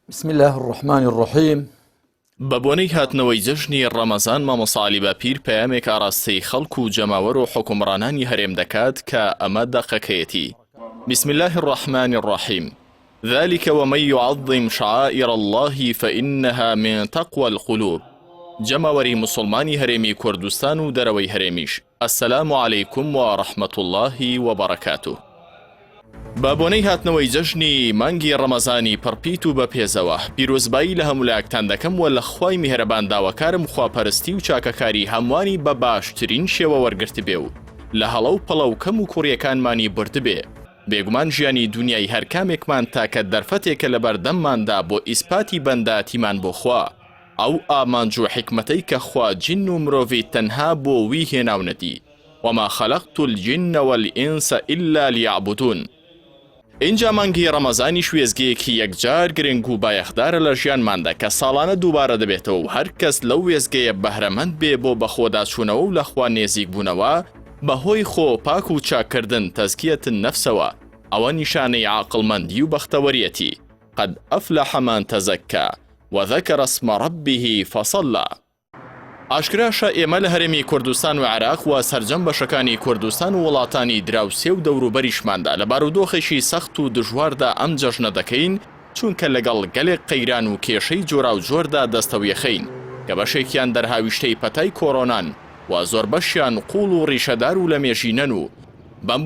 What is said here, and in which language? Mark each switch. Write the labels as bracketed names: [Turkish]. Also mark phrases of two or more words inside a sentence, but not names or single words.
[Arabic] بسم الله الرحمن الرحیم. [Central Kurdish] بە بۆنەی هاتنەوەی جەژنی ڕەمەزان مامۆستا عەلی باپیر پەیامێک ئاراستەی خەڵک و جەماوەر و حکومڕانانی هەرێم دەکات کە ئەمە دەقەکەیەتی. [Arabic] بسم الله الرحمن الرحیم. ذلك ومن يعظم شعائر الله فإنها من تقوى القلوب. [Central Kurdish] جەماوەری مسلمانی هەرێمی کوردستان و دەرەوەی هەرێمیش. [Arabic] السلام علیکم و رحمة الله وبركاته. [Central Kurdish] بە بۆنەی هاتنەوەی جەژنی مانگی ڕەمەزانی پڕپیت و بەپێزەوە پیرۆزبایی لە هەمولایەکتان دەکەم و لە خوای میهرەبان داواکارم خواپەرستی و چاکەکاری هەموانی بە باشترین شێوە وەرگرت بێ و لە هەڵە و پەڵە و کەم و کوڕیەکانمانی بردبێ. بێگومان ژیانی دنیای هەر کامێکمان تاکە دەرفەتێکە لە بەردەمماندا بۆ ئیسپاتی بەنداتیمان بۆ خوا، ئەو ئامانج و حکمەتەی کە خوا جن و مرۆڤی تەنها بۆ وی هێناونەتی. [Arabic] وما خلقت الجن والإنس إلا ليعبدون. [Central Kurdish] اینجا مانگی ڕەمەزانی شوێزگەیەکی یەکجار گرنگ و بایەخدارە لە ژیانماندا کە ساڵانە دووبارە دەبێتەوە و هەر کەس لەو وێزگەیە بەهرەمەند بێ بۆ بەخۆداچوونەوە و لەخوا نێزیک بوونەوە بەهۆی خۆ پاک و چاکردن تەزکیەتن نەفسەوە. ئەوە نیشانەی عاقڵمەندی و بەختەوەریەتی. [Arabic] قد ئەفلح من تەزەکا وذەکەر اسم ربه فصلى. [Central Kurdish] ئاشکراشە ئێمە لە هەرێمی کوردستان و عێراق و سەرجەم بەشەکانی کوردستان و وڵاتانی دراوسێ و دەوروبەریشماندا لە بارودۆخێکی سەخت و دژواردا ئەم جەژنە دەکەین، چونکە لەگەڵ گەلێک قەیران و کێشەی جۆرا و جۆردا دەستەویەخەین کە بەشێکیان دەرهاویشتەی پەتای کۆرۆنان و زۆر بەشیان قوڵ و ڕیشەدار و لە مێژینەن و بەم